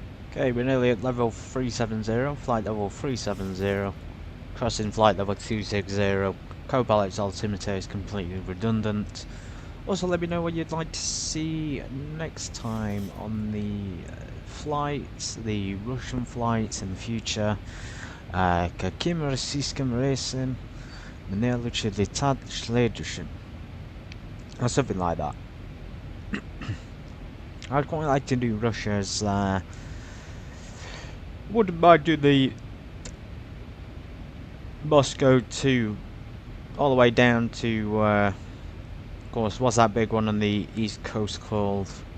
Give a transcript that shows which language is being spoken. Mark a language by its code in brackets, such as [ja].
[en] Okay, we're nearly at level 370, flight level 370, crossing flight level 260. Co-pilot's altimeter is completely redundant. Also, let me know what you'd like to see next time on the flights, the Russian flights in the future. [ru] Каким российским рейсом мне лучше летать следующим? [en] Or something like that. I'd quite like to do Russia's, wouldn't mind do the Moscow to all the way down to, of course, what's that big one on the east coast called?